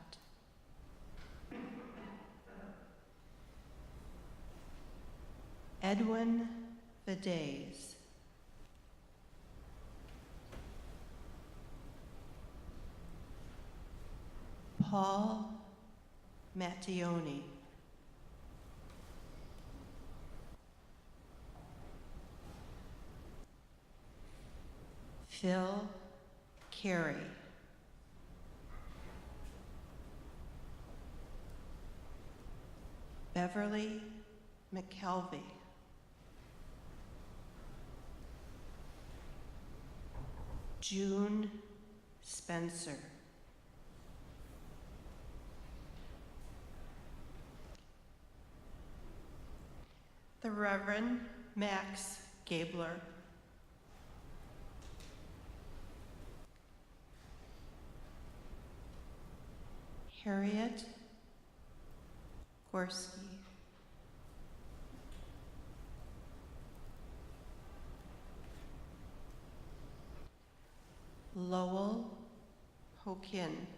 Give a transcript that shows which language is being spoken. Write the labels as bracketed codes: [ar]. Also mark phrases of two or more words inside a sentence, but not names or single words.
[en] Edwin Vidays. Paul Mattioni. Phil Carey. Beverly McKelvey. June Spencer. The Reverend Max Gabler. Harriet Gorski. Lowell Hokin.